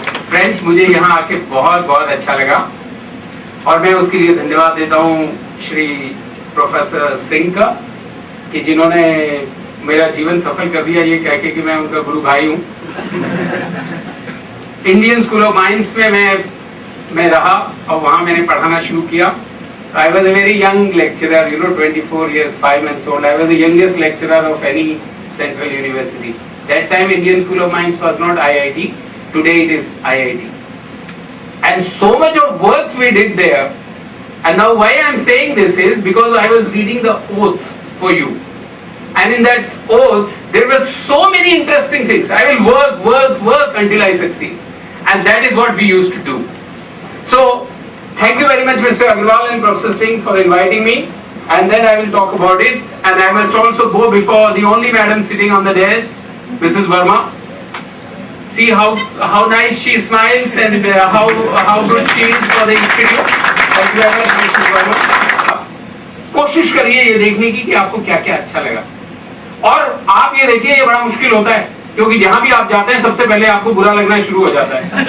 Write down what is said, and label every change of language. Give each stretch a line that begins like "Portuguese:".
Hindi: Friends, मुझे यहाँ आके बहुत बहुत अच्छा लगा और मैं उसके लिए धन्यवाद देता हूँ श्री प्रोफेसर सिंह का कि जिन्होंने मेरा जीवन सफल कर दिया ये कह के कि मैं उनका गुरु भाई हूँ। इंडियन स्कूल ऑफ माइंस में मैं रहा और वहाँ मैंने पढ़ाना शुरू किया।
English: I was a very young lecturer, 24 years, 5 months old. I was the youngest lecturer of any central university. That time Indian School of Mines was not IIT. Today it is IIT. And so much of work we did there. And now why I am saying this is because I was reading the oath for you. And in that oath, there were so many interesting things. I will work until I succeed. And that is what we used to do. So, thank you very much, Mr. Agarwal and Professor Singh, for inviting me. And then I will talk about it. And I must also go before the only madam sitting on the desk, Mrs. Verma. See how nice she smiles and how good she is for the institute. Thank you very much, Mrs. Verma.
Hindi: कोशिश करिए ये देखने की कि आपको क्या क्या अच्छा लगा और आप ये देखिए ये बड़ा मुश्किल होता है क्योंकि जहां भी आप जाते हैं सबसे पहले आपको बुरा लगना शुरू हो जाता है।